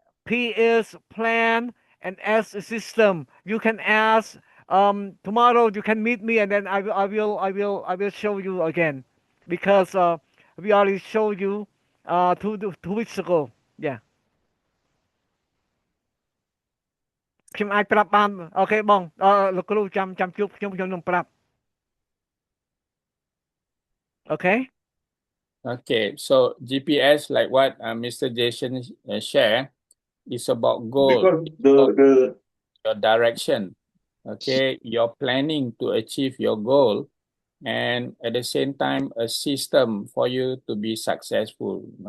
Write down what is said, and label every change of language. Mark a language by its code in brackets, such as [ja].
[en] P is plan, and S is system. You can ask tomorrow you can meet me and then I will show you again because we already showed you 2 weeks ago. Yeah. [km] ខ្ញុំអាចប្រាប់បានអូខេបងលោកគ្រូចាំជួបខ្ញុំនឹងប្រាប់ Okay. [en] Okay, so GPS, like what Mr. Jason shared, is about goal, Because your direction. Okay, you're planning to achieve your goal, and at the same time, a system for you to be successful.